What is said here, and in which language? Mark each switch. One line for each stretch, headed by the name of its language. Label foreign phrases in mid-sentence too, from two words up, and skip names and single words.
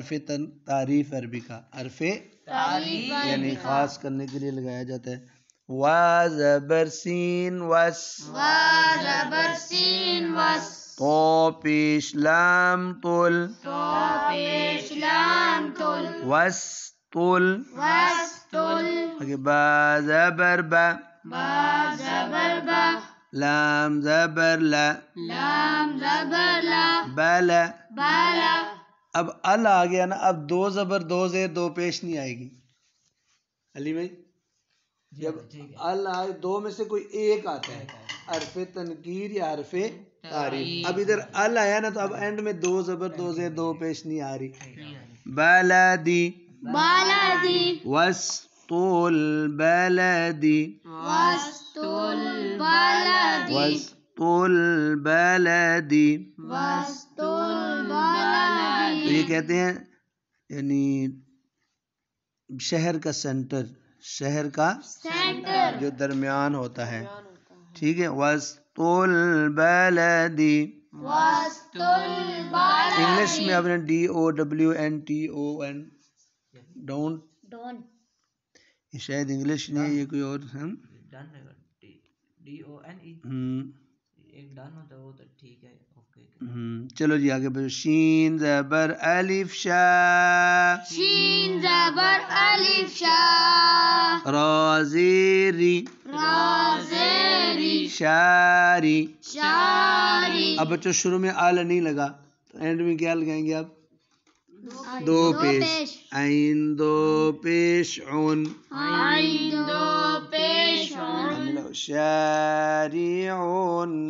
Urdu: ال حرف تعریف عربی کا، حرف یعنی خاص کرنے کے لیے لگایا جاتا ہے. وا زبر سین وس، وا زبر سین وس، تو پیش لام طل، تو پیش لام تل، وس طل. وس تل، آگے با زبر با، با زبر با، لام زبر لا، لام زبر لا، بلا. بالا. اب ال آ گیا نا، اب دو زبر دو زیر دو پیش نہیں آئے گی. علی بھائی جب ال آئے دو میں سے کوئی ایک آتا ہے، حرف تنکیر یا حرف تعریف. اب ادھر ال آیا نا تو اب اینڈ میں دو زبر دو زیر دو پیش نہیں آ رہی. بلدی، بالدی،
Arabic: وسط البلدی، وسط البلدی، وسط البلدی.
Urdu: وسط تو البلدی. یہ کہتے ہیں یعنی شہر کا سینٹر، شہر کا سینٹر، جو درمیان ہوتا ہے. ٹھیک ہے،
Arabic: وسط البلدی. وسط البلدی.
Urdu: انگلش میں آپ نے DOWNTON ڈونٹ، ڈون، یہ شاید انگلش نہیں ہے، یہ کوئی اور ہے. ایک ڈن ہوتا ہے وہ تو ٹھیک ہے. اوکے چلو جی آگے بڑھو. شین زبر الف شا، شین زبر الف شا، را زیری، را زیری، شاری. شاری. اب بچوں شروع میں آل نہیں لگا تو اینڈ میں کیا لگائیں گے آپ؟ دو پیش. عین دو پیش عن، عین دو پیش عن، شارعن.